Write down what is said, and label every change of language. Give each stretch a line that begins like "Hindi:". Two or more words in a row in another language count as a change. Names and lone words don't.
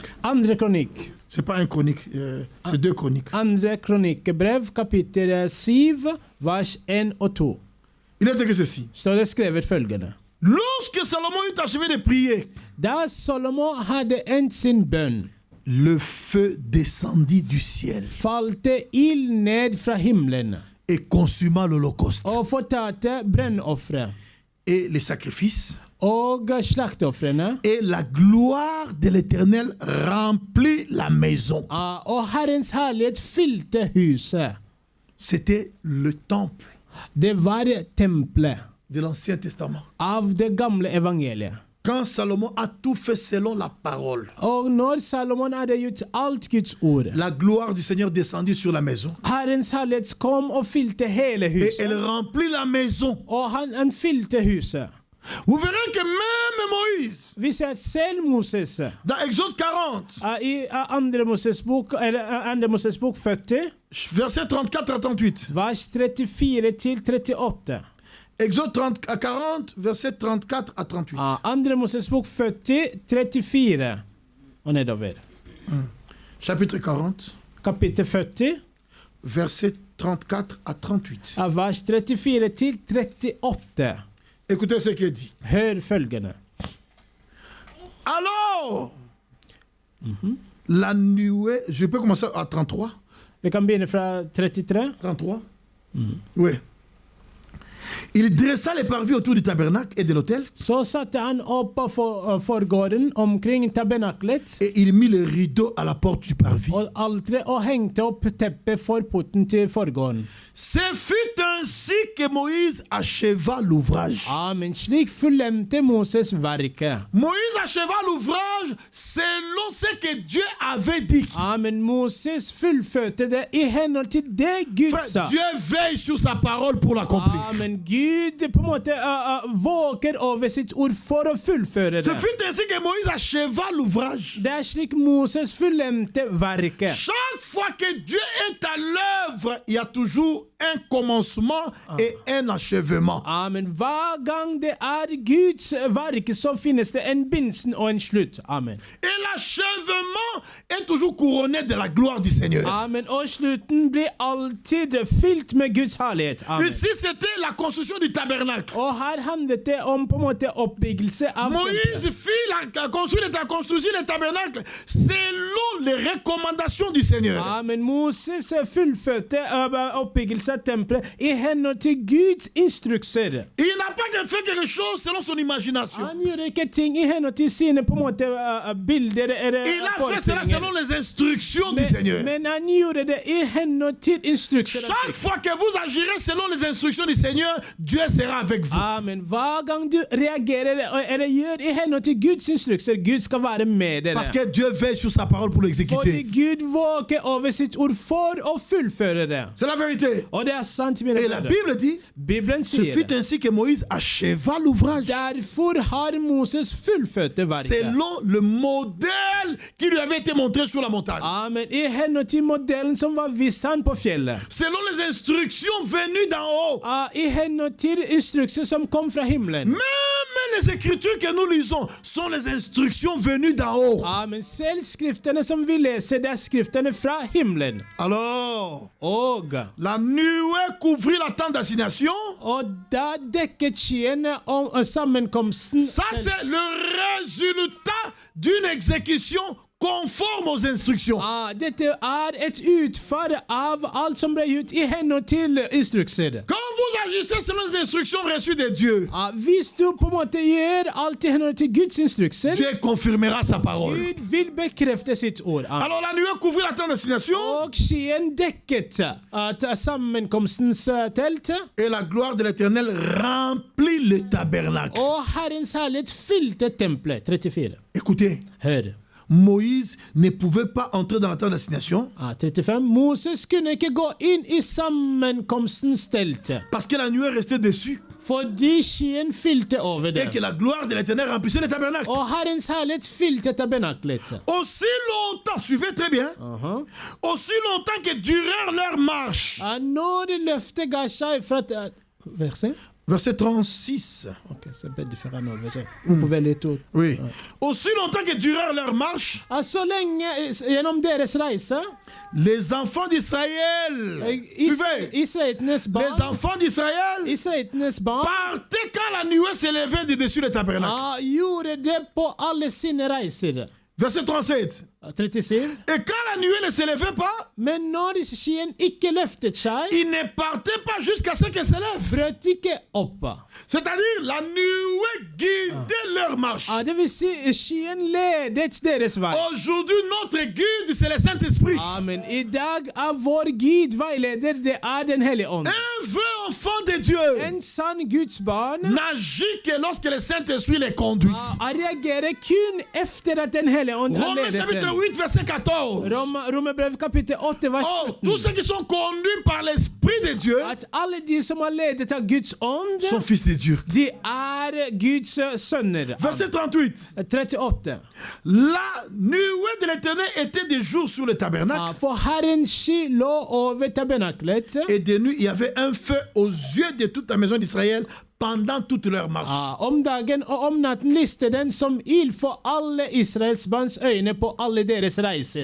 Norwegian: andre kronikk.
French: C'est pas un chronique, c'est deux chroniques.
Norwegian: Andre kronikkebrev, kapittel 7, vers 1 og 2.
French: Il est écrit ceci.
Norwegian: Står det skrevet følgende.
French: Lorsque Salomon eut achevé de prier,
Norwegian: Da Salomo hadde endt sin bønn,
French: le feu descendit du ciel
Norwegian: falte ild ned fra himmelen
French: et consuma l'holocauste
Norwegian: og fortalte brennofferet
French: et les sacrifices.
Norwegian: og slakteofrene.
French: Et la gloire de l'Éternel remplit la maison.
Norwegian: Og Herrens herlighet fylte huset.
French: C'était le temple
Norwegian: Det var tempelet
French: de l'Ancien Testament.
Norwegian: av det gamle evangeliet.
French: Quand Salomon a tout fait selon la parole,
Norwegian: Og når Salomon hadde gjort alt Guds ord,
French: la gloire du Seigneur descendit sur la maison.
Norwegian: Herrens herlighet kom og fylte hele
French: Et elle
Norwegian: huset.
French: remplit la maison.
Norwegian: Og han fylte huset.
French: Vous verrez que même Moïse,
Norwegian: Vi ser selv Moses
French: dans Exode 40,
Norwegian: i andre Moses bok, eller andre Moses bok 40,
French: verset 34 à 38.
Norwegian: vers 34 til 38.
French: Exode 40, verset 34 à 38.
Norwegian: Andre Moses bok 40, 34 og nedover.
French: Chapitre 40,
Norwegian: Kapittel 40,
French: verset 34 à 38.
Norwegian: vers 34 til 38.
French: Écoutez ce qu'il dit.
Norwegian: Hør følgende.
French: Alors, la nuée, je peux commencer à 33.
Norwegian: Vi kan begynne fra 33. 33.
French: Oui. Il dressa les parvis autour du tabernacle et de l'autel,
Norwegian: Så satte han opp på forgården omkring tabernaklet
French: et il mit le rideau à la porte du parvis.
Norwegian: og alteret og hengte opp teppet for porten til forgården.
French: Ce fut ainsi que Moïse acheva l'ouvrage. Amen.
Norwegian: Slik fullendte Moses verket.
French: Moïse acheva l'ouvrage selon ce que Dieu avait dit. Amen.
Norwegian: Moses fullførte det i henhold til det Gud
French: Frère,
Norwegian: sa.
French: Dieu veille sur sa parole pour l'accomplir. Amen.
Norwegian: Gud på en måte våker over sitt ord for å fullføre
French: Ce
Norwegian: det.
French: fut ainsi que Moïse acheva l'ouvrage.
Norwegian: Det er slik Moses fullendte verket.
French: Chaque fois que Dieu est à l'œuvre, il y a toujours un commencement et un achèvement. Amen.
Norwegian: Hver gang det er Guds verk, så finnes det en begynnelse og en slutt. Amen.
French: Et l'achèvement est toujours couronné de la gloire du Seigneur. Amen.
Norwegian: Og slutten blir alltid fylt med Guds herlighet. Amen.
French: Ici, c'était la construction du tabernacle.
Norwegian: Og her handlet det om på en måte oppbyggelse av
French: Moïse
Norwegian: tempelet.
French: fit construire le tabernacle selon les recommandations du Seigneur. Seigneur.
Norwegian: Men Moses fullførte oppbyggelse av tempelet i henhold til Guds instrukser.
French: Il n'a pas fait quelque chose selon son imagination.
Norwegian: Han gjorde ikke ting i henhold til sine på en måte bilder eller
French: Il a fait cela selon les instructions du Seigneur.
Norwegian: Men han gjorde det i henhold til instrukser.
French: Chaque fois que vous agirez selon les instructions du Seigneur, Dieu sera avec vous. Amen.
Norwegian: Hver gang du reagerer eller gjør i henhold til Guds instrukser, Gud skal være med dere.
French: Parce que Dieu veille sur sa parole pour
Norwegian: Fordi
French: l'exécuter.
Norwegian: Gud våker over sitt ord for å fullføre det.
French: C'est la vérité.
Norwegian: Og det er sant, mine
French: Et la
Norwegian: brødre.
French: Bible dit,
Norwegian: Bibelen
French: ce
Norwegian: sier
French: fut
Norwegian: det.
French: ainsi que Moïse acheva l'ouvrage.
Norwegian: Derfor har Moses fullført verket.
French: Selon le modèle qui lui avait été montré sur la montagne. Amen.
Norwegian: I henhold til modellen som var vist han på fjellet.
French: Selon les instructions venues d'en haut.
Norwegian: I henhold til instrukser som kom fra himmelen.
French: Même les écritures que nous lisons sont les instructions venues d'en haut. Amen.
Norwegian: Selv skriftene som vi leser, det er skriftene fra himmelen.
French: Alors,
Norwegian: Og
French: la nuée couvrit la tente d'assignation.
Norwegian: da dekket skyen om sammenkomsten.
French: Ça, c'est le résultat d'une exécution conforme aux instructions.
Norwegian: Dette er et utfall av alt som ble gjort i henhold til instrukser.
French: Quand vous agissez selon les instructions reçues de Dieu,
Norwegian: Hvis du på en måte gjør alt i henhold til Guds instrukser,
French: Dieu confirmera sa parole.
Norwegian: Gud vil bekrefte sitt ord.
French: Alors la nuée couvrit la tente d'assignation
Norwegian: Og skyen dekket sammenkomstens telt,
French: et la gloire de l'Éternel remplit le tabernacle.
Norwegian: og Herrens herlighet fylte tempelet. 34.
French: Écoutez,
Norwegian: Hør.
French: Moïse ne pouvait pas entrer dans la tente d'assignation 35.
Norwegian: Moses kunne ikke gå inn i sammenkomstens telt,
French: parce que la nuée restait dessus
Norwegian: fordi skyen fylte over
French: et
Norwegian: det.
French: que la gloire de l'Éternel remplissait le tabernacle.
Norwegian: Og Herrens herlighet fylte tabernaklet.
French: Aussi longtemps, suivez très bien, aussi longtemps que durèrent leur marche.
Norwegian: Når løftet ga seg fra verset?
French: Verset 36. Ok, c'est pas différent nå. Vous pouvez lire tout. Oui. Aussi longtemps que durèrent leur marche,
Norwegian: Så lenge gjennom deres reise,
French: les enfants d'Israël, suivez,
Norwegian: israelitenes
French: les
Norwegian: barn,
French: enfants d'Israël partaient quand la nuée s'élevait de dessus le tabernacle.
Norwegian: gjorde det på alle sine reiser.
French: Verset 37. 37. Et quand la nuée ne s'élevait pas,
Norwegian: Men når skyen ikke løftet seg,
French: ils ne partaient pas jusqu'à ce qu'elle s'élève.
Norwegian: brøt ikke opp.
French: C'est-à-dire, la nuée guidait leur marche.
Norwegian: Det vil si, skyen ledet deres vei.
French: Aujourd'hui, notre guide, c'est le Saint-Esprit. Amen.
Norwegian: I dag er vår Gud veileder, det er Den hellige ånd.
French: Un vrai enfant de Dieu
Norwegian: En sann Guds barn
French: n'agit que lorsque le Saint-Esprit les conduit.
Norwegian: reagerer kun efter at Den hellige ånd har
French: Romains
Norwegian: ledet
French: chapitre
Norwegian: dem.
French: 8, verset 14.
Norwegian: Romerbrev kapittel 8, vers Oh, 17.
French: tous ceux qui sont conduits par l'Esprit de Dieu
Norwegian: At alle de som har ledet av Guds ånd,
French: sont fils de Dieu.
Norwegian: de er Guds sønner.
French: Verset 38. 38. La nuée de l'Éternel était de jour sur le tabernacle
Norwegian: For Herren sky lå over tabernaklet,
French: et de nuit il y avait un feu aux yeux de toute la maison d'Israël pendant toute leur marche.
Norwegian: om dagen og om natten lyste den som ild for alle Israels barns øyne på alle deres reiser.